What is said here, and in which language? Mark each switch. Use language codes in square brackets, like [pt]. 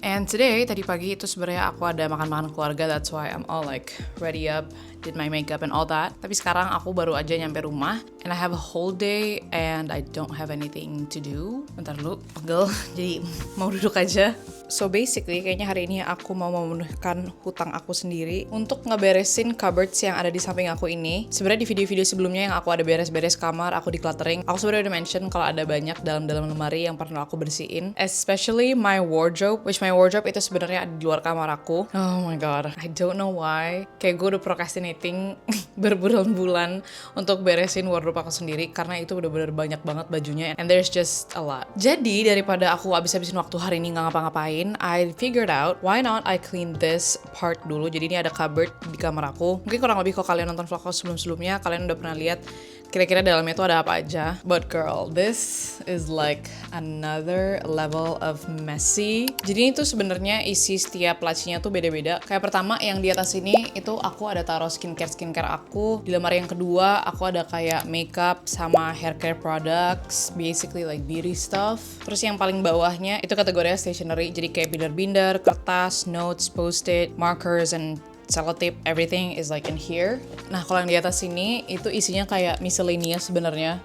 [en] And today, [id] tadi pagi itu sebenarnya aku ada makan-makan keluarga. [en] That's why I'm all like ready up, did my makeup and all that. [id] Tapi sekarang aku baru aja nyampe rumah. [en] And I have a whole day and I don't have anything to do. [id] Bentar dulu, pegel. Jadi mau duduk aja. [en] So basically, [id] kayaknya hari ini aku mau memenuhkan hutang aku sendiri untuk ngeberesin cupboards yang ada di samping aku ini. Sebenarnya di video-video sebelumnya yang aku ada beres-beres kamar, aku decluttering, aku sebenarnya udah mention kalau ada banyak dalam lemari yang pernah aku bersihin. [en] Especially my wardrobe, which my wardrobe [id] itu sebenarnya ada di luar kamar aku. [en] Oh my god, I don't know why. [id] Kayak gue udah procrastinating berbulan-bulan untuk beresin wardrobe aku sendiri karena itu bener-bener banyak banget bajunya [en] and there's just a lot. [id] Jadi daripada aku abis-abisin waktu hari ini nggak ngapa-ngapain, [en] I figured out why not I clean this part [id] dulu. Jadi ini ada cupboard di kamar aku. Mungkin kurang lebih kalau kalian nonton vlog aku sebelum-sebelumnya, kalian udah pernah lihat kira-kira dalamnya itu ada apa aja. [en] But girl, this is like another level of messy. [id] Jadi itu sebenarnya isi setiap lacinya tuh beda-beda. Kayak pertama yang di atas ini itu aku ada taruh skincare aku. Di lemari yang kedua aku ada kayak makeup sama hair care products, [en] basically like beauty stuff. [id] Terus yang paling bawahnya itu kategorinya stationery. Jadi kayak binder-binder, kertas, notes, post-it, markers, [en] and sellotape, everything is like in here. [id] Nah, kalau yang di atas sini itu isinya kayak miscellaneous sebenarnya.